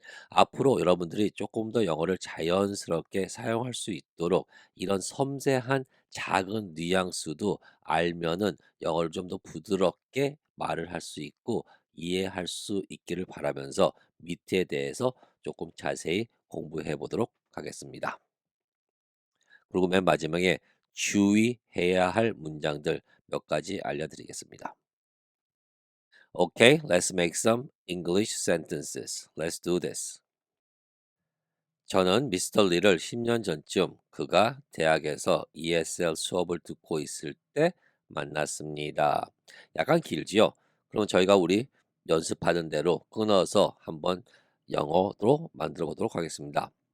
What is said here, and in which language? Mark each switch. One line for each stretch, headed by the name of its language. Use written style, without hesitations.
Korean: 앞으로 여러분들이 조금 더 영어를 자연스럽게 사용할 수 있도록 이런 섬세한 작은 뉘앙스도 알면은 영어를 좀 더 부드럽게 말을 할 수 있고 이해할 수 있기를 바라면서 밑에 대해서 조금 자세히 공부해 보도록 하겠습니다. 그리고 맨 마지막에 주의해야 할 문장들 몇 가지 알려드리겠습니다.
English: Okay, let's make some English sentences. Let's do this.
Korean: 저는 미스터 리를 10년 전쯤 그가 대학에서 ESL 수업을 듣고 있을 때 만났습니다. 약간 길지요? 그럼 저희가 우리 연습하는 대로 끊어서 한번 영어로 만들어 보도록 하겠습니다.